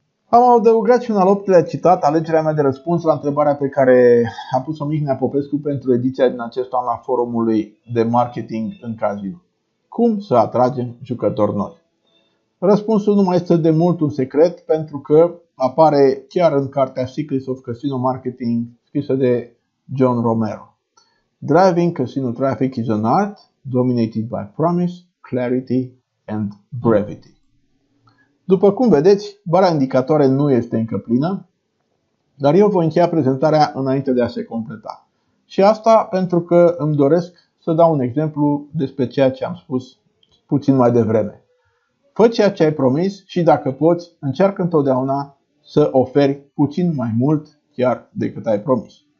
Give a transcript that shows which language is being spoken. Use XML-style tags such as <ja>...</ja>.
<ro>Am adăugat și un al 8-lea citat, alegerea mea de răspuns la întrebarea pe care a pus-o Mihnea Popescu pentru ediția din acest an a forumului de marketing în casino. Cum să atragem jucători noi? Răspunsul nu mai este de mult un secret, pentru că apare chiar în cartea Secrets of Casino Marketing, scrisă de John Romero.</ro> <en>Driving casino traffic is an art dominated by promise, clarity and brevity.</en> <ro>După cum vedeți, bara indicatoare nu este încă plină, dar eu voi încheia prezentarea înainte de a se completa. Și asta pentru că îmi doresc să dau un exemplu despre ceea ce am spus puțin mai devreme. Fă ceea ce ai promis și dacă poți, încearcă întotdeauna să oferi puțin mai mult chiar decât ai promis.</ro>